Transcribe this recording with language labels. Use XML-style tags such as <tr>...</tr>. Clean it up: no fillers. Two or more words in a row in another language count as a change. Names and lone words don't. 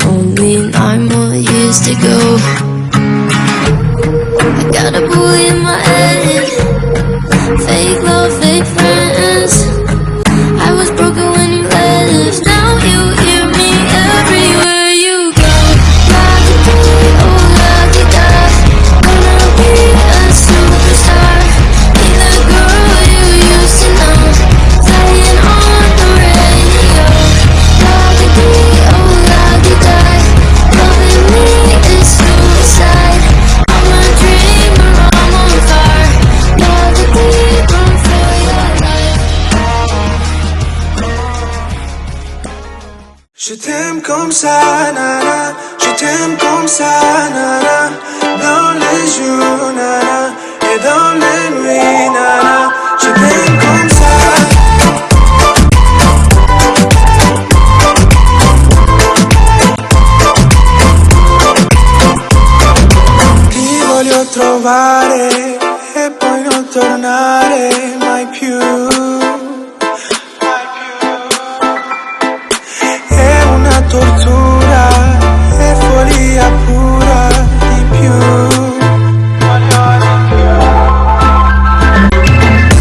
<en>Only 9 more years to go. I got a boy in my head. Fake love, fake friends. I was broken when you left. Now you hear me everywhere you go. La-di-dee, oh la-di-da. Gonna be a superstar. Be the girl you used to know. Playing on the radio. La-di-dee, oh la-di-da. Loving me is suicide. I'm a dreamer, I'm on fire. La-di-dee, run for your life.</en> <fr>Je t'aime comme ça, nana. Je t'aime comme ça, nana. Dans les jours, nana. Et dans les nuits, nana. Je t'aime comme ça.</fr> <it>Ti voglio trovare e poi non tornare mai più. È una tortura, è follia pura di più.</it>